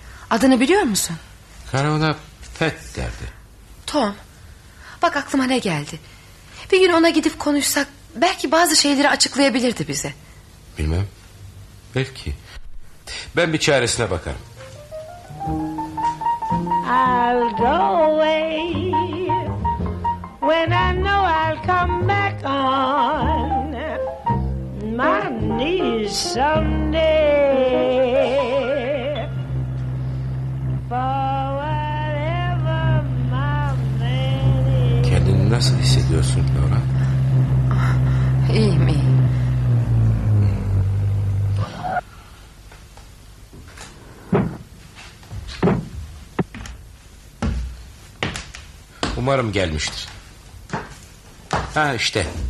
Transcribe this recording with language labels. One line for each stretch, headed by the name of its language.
Turkish: Adını biliyor musun? Kara ona Pat derdi. Tom. Bak aklıma ne geldi. Bir gün ona gidip konuşsak belki bazı şeyleri açıklayabilirdi bize. Bilmem. Belki. Ben bir çaresine bakarım.
English: I'll go away when I know I'll come back on my knees someday for whatever my man is.
Turkish: Kendini nasıl hissediyorsun Laura? İyi mi? Umarım gelmiştir. Ha işte.